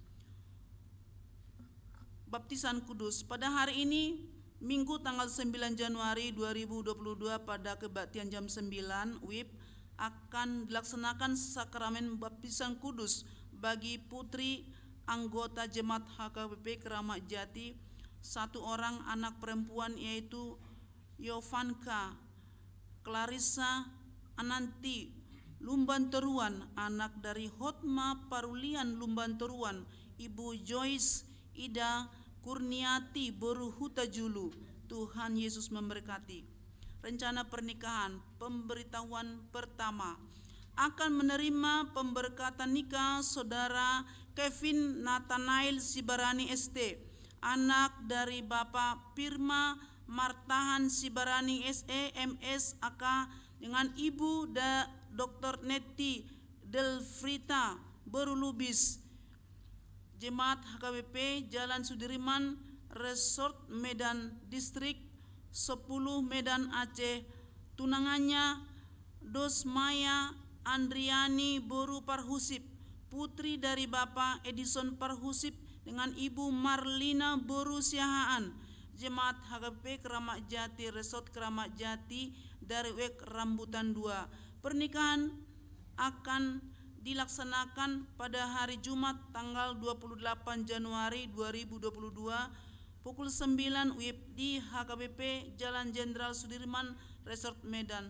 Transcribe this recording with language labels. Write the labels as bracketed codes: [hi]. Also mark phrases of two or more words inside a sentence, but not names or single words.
[id] Baptisan Kudus. Pada hari ini Minggu tanggal 9 Januari 2022 pada kebaktian jam 9 WIB akan dilaksanakan sakramen baptisan kudus bagi putri anggota Jemaat HKBP Keramat Jati, satu orang anak perempuan yaitu Yovanka Clarissa Ananti Lumbanteruan, anak dari Hotma Parulian Lumbanteruan, ibu Joyce Ida Kurniati Boru Hutajulu. Tuhan Yesus memberkati. Rencana pernikahan. Pemberitahuan pertama, akan menerima pemberkatan nikah saudara Kevin Nathanael Sibarani ST, anak dari Bapak Firma Martahan Sibarani SE MS AK dengan Ibu Dr. Neti Delfrita Berulubis, Jemaat HKBP Jalan Sudirman Resort Medan Distrik 10 Medan Aceh. Tunangannya Dosmaya Andriani Boru Parhusip, putri dari Bapak Edison Parhusip dengan Ibu Marlina Boru Siahaan, Jemaat HKBP Keramat Jati Resort Keramat Jati dari Wek Rambutan 2. Pernikahan akan dilaksanakan pada hari Jumat tanggal 28 Januari 2022 pukul 9 WIB di HKBP Jalan Jenderal Sudirman Resort Medan.